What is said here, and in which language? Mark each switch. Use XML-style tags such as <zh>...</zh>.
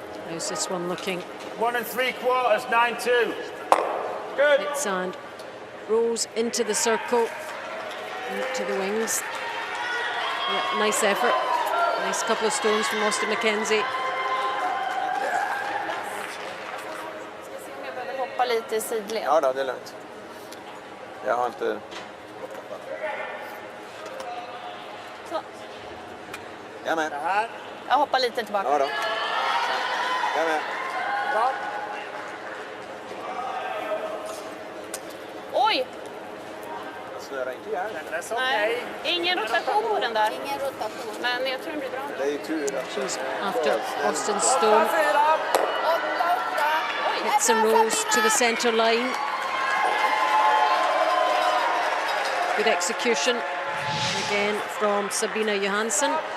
<en>How's this one looking? 1.75, 9-2. Good. Hits and rolls into the circle, into the wings. Yeah, nice effort. Nice couple of stones from Austin McKenzie.</en> <sv>Ska se om jag behöver hoppa lite i sidled. Ja då, det är lugnt. Jag har inte... Så. Jag är med. Jag hoppar lite tillbaka. Ja då. Jag är med. Bra. Oj! Snöra inte ihjäl. Den är så Nej, okej. ingen rotation på den där. Ingen rotation. Men jag tror den blir bra. Det är ju tur att...</sv> <en>She's after Austin's stone. 4. 8. Hits and rolls to the center line. Good execution again from Sabina Johansson.</en>